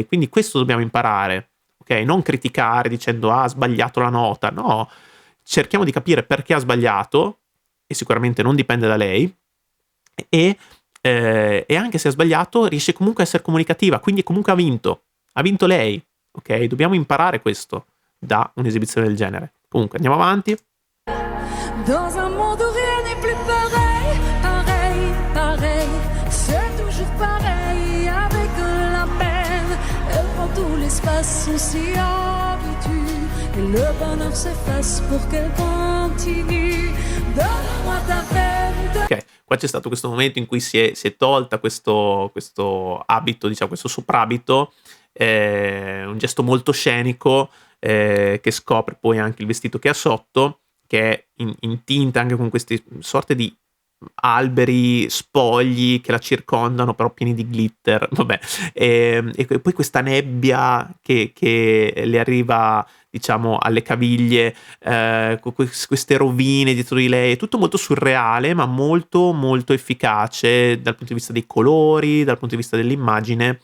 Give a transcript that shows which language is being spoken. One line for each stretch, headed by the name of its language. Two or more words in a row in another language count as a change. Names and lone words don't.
Italian: Quindi questo dobbiamo imparare, ok? Non criticare dicendo ha sbagliato la nota, no, cerchiamo di capire perché ha sbagliato e sicuramente non dipende da lei e anche se ha sbagliato riesce comunque a essere comunicativa, quindi comunque ha vinto lei. Ok, dobbiamo imparare questo da un'esibizione del genere. Comunque, andiamo avanti.
French: Dans un monde où rien n'est plus pareil, pareil, c'est toujours pareil avec la peine. Elle prend tout l'espace, on s'y habitue et le bonheur s'efface pour qu'elle continue. Donne-moi ta peine.
Italian: Ok, qua c'è stato questo momento in cui si è tolta questo abito, diciamo, questo soprabito. Un gesto molto scenico che scopre poi anche il vestito che ha sotto, che è in tinta anche con queste sorte di alberi spogli che la circondano però pieni di glitter, vabbè, e poi questa nebbia che le arriva diciamo alle caviglie, queste rovine dietro di lei, è tutto molto surreale ma molto molto efficace dal punto di vista dei colori, dal punto di vista dell'immagine.